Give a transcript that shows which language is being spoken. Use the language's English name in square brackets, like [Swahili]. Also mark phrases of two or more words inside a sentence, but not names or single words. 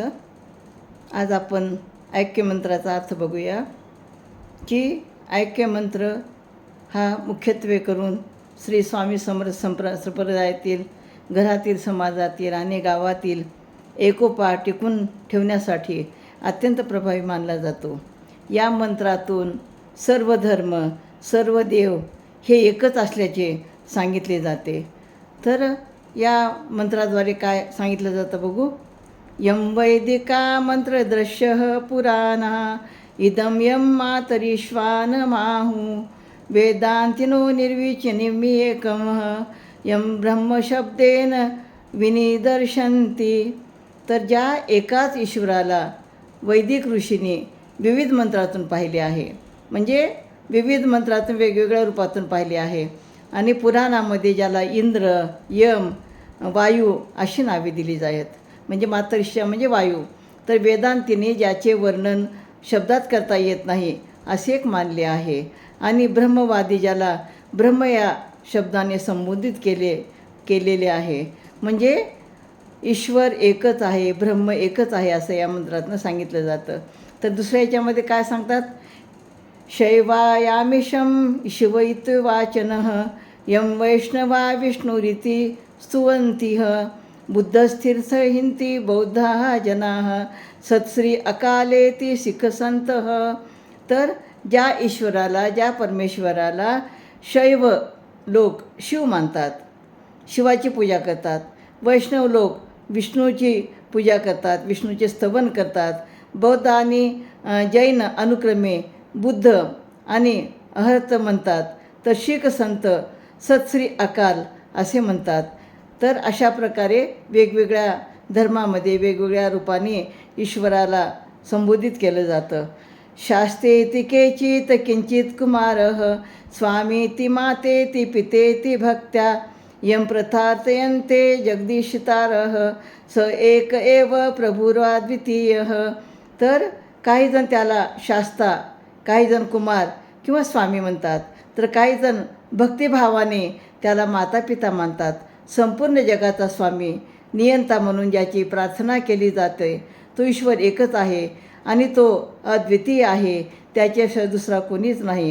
[Marathi] आज आपण ऐक्यमंत्राचा अर्थ बघूया की ऐक्यमंत्र हा मुख्यत्वे करून श्री स्वामी समर्थ संप्रदायातील घरातील, समाजातील आणि गावातील एकोपा टिकून ठेवण्यासाठी अत्यंत प्रभावी मानला जातो. या मंत्रातून सर्व धर्म, सर्व देव हे एकच असल्याचे सांगितले जाते. तर या मंत्राद्वारे काय सांगितलं जातं बघू. [Sanskrit] यम वैदिका मंत्रदृश्य पुराणा इदं यम मातरीश्वानमाहु वेदांतिनो निर्विचिनिम्येकमः यम ब्रह्मशब्देन विनिदर्शन्ति. [Marathi] तर ज्या एकाच ईश्वराला वैदिक ऋषींनी विविध मंत्रातून पाहिले आहे, म्हणजे विविध मंत्रातून वेगवेगळ्या रूपातून पाहिले आहे. आणि पुराणामध्ये ज्याला इंद्र, यम, वायू अशी नावे दिली जातात, म्हणजे मातरिश्य म्हणजे वायू. तर वेदांतीने ज्याचे वर्णन शब्दात करता येत नाही असे एक मानले आहे. आणि ब्रह्मवादी ज्याला ब्रह्म या शब्दाने संबोधित केलेले आहे, म्हणजे ईश्वर एकच आहे, ब्रह्म एकच आहे असं या मंत्रातनं सांगितलं जातं. तर दुसऱ्या याच्यामध्ये काय सांगतात. [Sanskrit] शैवायामिषं शिव इत्युवाचनः यं वैष्णवा विष्णुरिति स्तुवन्तिः बुद्धस्थिरहिन्ति बौद्धाः जनाः सत्श्री अकालेति सिखसन्तः. [Marathi] तर ज्या ईश्वराला, ज्या परमेश्वराला शैव लोक शिव मानतात, शिवाची पूजा करतात. वैष्णव लोक विष्णूची पूजा करतात, विष्णूचे स्तवन करतात. बौद्ध आणि जैन अनुक्रमे बुद्ध आणि अहर्त म्हणतात. तर शीख संत [Punjabi] ਸਤਿ ਸ੍ਰੀ ਅਕਾਲ [Marathi] असे म्हणतात. तर अशा प्रकारे वेगवेगळ्या धर्मामध्ये वेगवेगळ्या रूपाने ईश्वराला संबोधित केलं जातं. [Sanskrit] शास्तेति केचित् किंचित कुमारः स्वामीति मातेति पितेति भक्त्या यं प्रथार्थयन्ते जगदीशितारः स एक एव प्रभुर्वाद्वितीयः. [Marathi] तर काहीजण त्याला शास्ता, काहीजण कुमार किंवा स्वामी म्हणतात. तर काहीजण भक्तिभावाने त्याला मातापिता मानतात. संपूर्ण जगाचा स्वामी, नियंता म्हणून ज्याची प्रार्थना केली जाते तो ईश्वर एकच आहे आणि तो अद्वितीय आहे, त्याच्याशिवाय दुसरा कोणीच नाही.